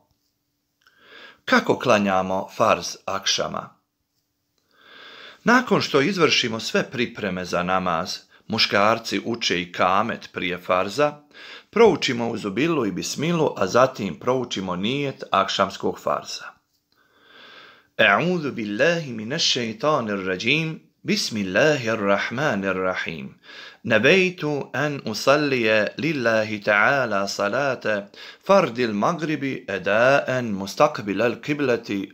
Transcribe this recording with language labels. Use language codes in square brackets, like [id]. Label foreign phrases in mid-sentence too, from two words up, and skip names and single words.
[bs] Kako klanjamo farz akšama? Nakon što izvršimo sve pripreme za namaz, muškarci uče i kamet prije farza, proučimo uzubilu i bismilu, a zatim proučimo nijet akšamskog farza. [ar] أعوذ بالله من الشيطان الرجيم. بسم الله الرحمن الرحيم. نويت أن أصلي لله تعالى صلاة فرض المغرب أداء مستقبل القبلة.